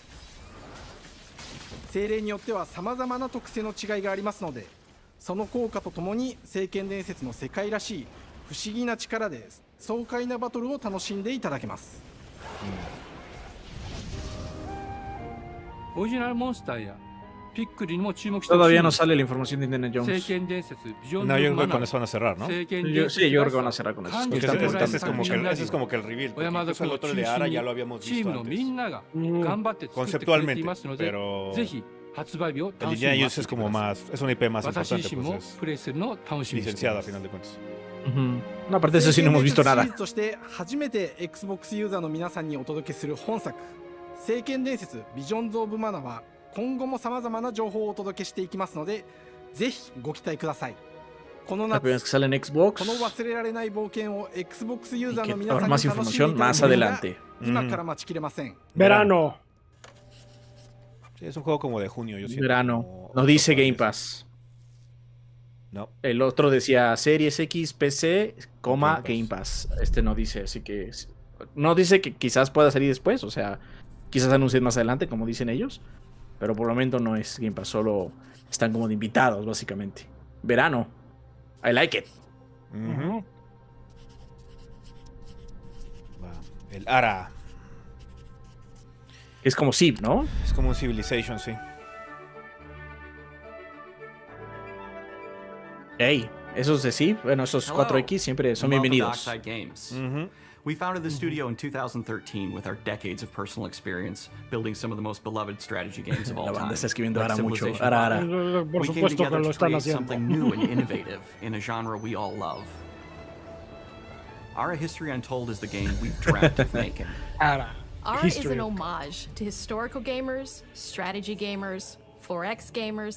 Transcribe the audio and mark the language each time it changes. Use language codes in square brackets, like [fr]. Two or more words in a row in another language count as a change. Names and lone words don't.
[ja] 精霊によっては様々な特性の違いがありますので、その効果とともに聖剣伝説の世界らしい不思議な力で爽快なバトルを楽しんでいただけます。オリジナルモンスターや [es] Todavía no sale la información de Indiana Jones. No, yo creo que con eso van a cerrar, ¿no? Sí, yo creo que van a cerrar con eso. Porque ese es como que [en] el reveal. [es] Porque incluso el otro de Ara ya lo habíamos visto antes. Conceptualmente, pero el Indiana Jones es como más, es una IP más importante, pues es licenciada a final de cuentas. No, aparte de eso sí no hemos visto nada. [ja] シリーズとして初めて Xbox ユーザーの皆さんにお届けする本作「聖剣伝説ビジョンズ・オブ・マナ」は今後もさまざまな情報をお届けしていきますのでぜひご期待ください。この夏、この忘れられない冒険を Xbox ユーザーの皆さんに楽しんでいただくのが今から待ちきれません。 [es] Verano. Es un juego como de junio, yo siento. Verano. No dice Game Pass. No. El otro decía Series X, PC, Game Pass. Este no dice, así que... No dice que quizás pueda salir después, o sea, quizás anuncien más adelante, como dicen ellos. Pero por el momento no es Game Pass, solo están como de invitados, básicamente. Verano. [en] I like it. [es] El Ara. Es como Civ, ¿no? Es como un Civilization, sí. Hey, esos de Civ, bueno, esos 4X siempre son bienvenidos. [en] We founded the studio in 2013 with our decades of personal experience building some of the most beloved strategy games of all [es] La banda [en] time. [es] está escribiendo [en] like [es] Ara mucho. [en] Civilization [es] Ara. [en] V. We came together to create something new and innovative in a genre we all love. Ara History Untold is the game we've dreamt of making. Ara is an homage to historical gamers, strategy gamers, 4X gamers.